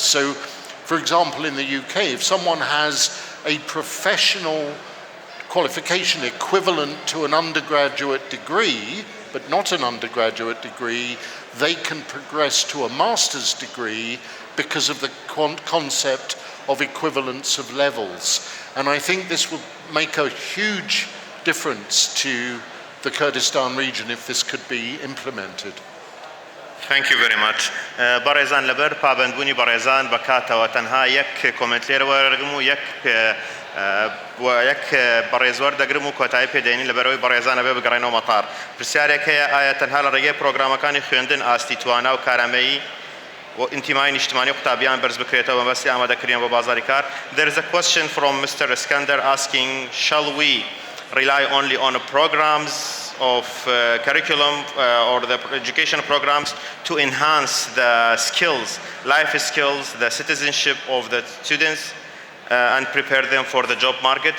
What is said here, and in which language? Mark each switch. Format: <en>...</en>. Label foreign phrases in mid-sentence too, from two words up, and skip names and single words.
<en>So, for example, in the UK, if someone has a professional qualification equivalent to an undergraduate degree, but not an undergraduate degree, they can progress to a master's degree because of the concept of equivalence of levels. And I think this will make a huge difference to the Kurdistan region if this could be implemented. Thank you very much.</en> <ckb>بەڕێزان لەبەر پابەندبوونی بەڕێزان بەکاتەوە تەنها یەک کۆمنت لێرە وەرەگرم و یەک بەڕێزوەر دەگرم و کۆتایی پێدێنین لەبەرەوەی بەڕێزانە بێ بگەڕێنەوە مەتار. پرسیارێک هەیە ئایا تەنها لە ڕێگەی پرۆگرامەکانی خوێندن ئاستی توانا و کارامەیی و ئینتیمای نیشتمانی و قوتابیان بەرز بکرێتەوە بەبەستی ئامادەکردن بۆ بازاری کار.</ckb> <en>There is a question from Mr. Iskander asking, shall we rely only on programs of curriculum or the education programs to enhance the skills, life skills, the citizenship of the students and prepare them for the job market?</en>